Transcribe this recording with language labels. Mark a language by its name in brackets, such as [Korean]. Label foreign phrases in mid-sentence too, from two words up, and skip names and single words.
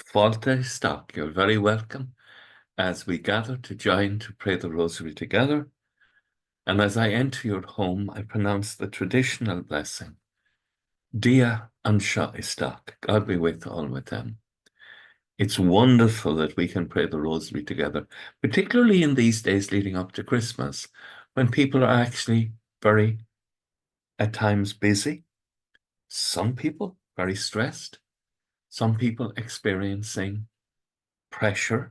[English] Fáilte stock, you're very welcome as we gather to join to pray the Rosary together. And as I enter your home, I pronounce the traditional blessing. [Irish] Dia anseo isteach. [English] God be with all with them. It's wonderful that we can pray the Rosary together, particularly in these days leading up to Christmas, when people are actually very, at times, busy. Some people very stressed. Some people experiencing pressure.